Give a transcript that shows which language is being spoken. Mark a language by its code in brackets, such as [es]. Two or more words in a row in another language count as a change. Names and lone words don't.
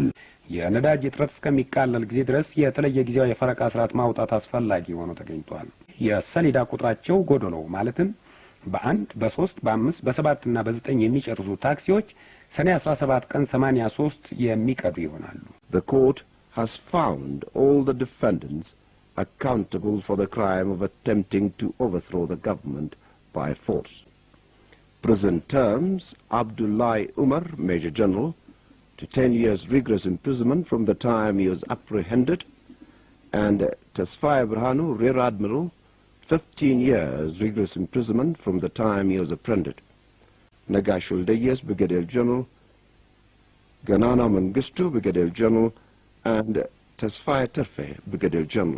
[am] የነዳጅ እጥረት እስከሚቃለል ጊዜ ድረስ የተለየ ጊዜያዊ የፈረቃ ስርዓት ማውጣት አስፈላጊ ሆኖ ተገኝቷል። የሰሌዳ ቁጥራቸው ጎዶሎ ማለትም በ1 በ3 በ5 በ7 እና በ9 የሚጨርሱ ታክሲዎች ሰኔ 17 ቀን 83 የሚቀዱ ይሆናሉ። [en] The court has found all the defendants accountable for the crime of attempting to overthrow the government by force. Prison terms: Abdullah Umar, Major General, to 10 years rigorous imprisonment from the time he was apprehended, and Tasfai Brhanu, Rear Admiral, 15 years rigorous imprisonment from the time he was apprehended. Nagashul Deyes, Brigadier General, Ganana Mengistu, Brigadier General, and Tasfai Terfe, Brigadier General.